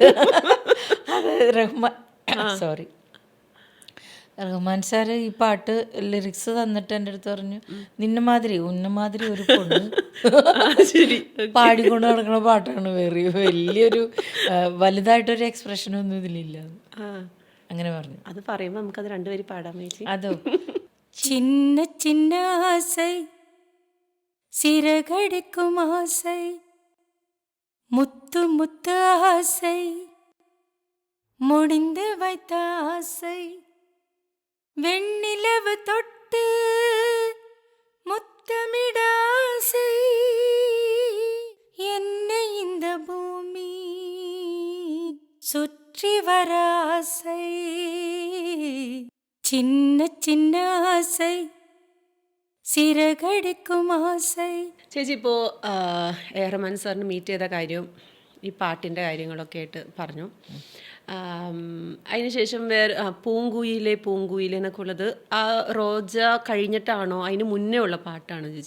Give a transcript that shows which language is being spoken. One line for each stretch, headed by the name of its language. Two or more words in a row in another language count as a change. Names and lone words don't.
Malayalam: അത് റഹ്മാൻ സാറ് ഈ പാട്ട് ലിറിക്സ് തന്നിട്ട് എൻ്റെ അടുത്ത് പറഞ്ഞു,
Tamil: உன்ன மாதிரி ஒரு பொண்ணு
Malayalam: പാടിക്കൊണ്ട് നടക്കുന്ന പാട്ടാണ്. വലിയൊരു വലുതായിട്ടൊരു എക്സ്പ്രഷനൊന്നും ഇതിലില്ല. അങ്ങനെ പറഞ്ഞു. അത് പറയുമ്പോൾ നമുക്കത് രണ്ടുപേരും പാടാൻ ചേച്ചി.
Tamil: അതോ சின்ன சின்ன ஆசை சிறகடிக்கும் ஆசை முத்து முத்து ஆசை முடிந்து வைத்த ஆசை வெண்ணிலவு தொட்டு முத்தமிட ஆசை என்னை இந்த பூமி சுற்றி வர ஆசை சின்ன சின்ன ஆசை சிறகடிக்கும் ஆசை.
Malayalam: ചേച്ചി ഇപ്പോൾ റഹ്മാൻ സാറിന് മീറ്റ് ചെയ്ത കാര്യവും ഈ പാട്ടിൻ്റെ കാര്യങ്ങളൊക്കെ ആയിട്ട് പറഞ്ഞു. അതിനുശേഷം പൂങ്കുയിലെ എന്നൊക്കെ ഉള്ളത് ആ റോജ കഴിഞ്ഞിട്ടാണോ അതിന് മുന്നേ ഉള്ള പാട്ടാണോ ചേച്ചി?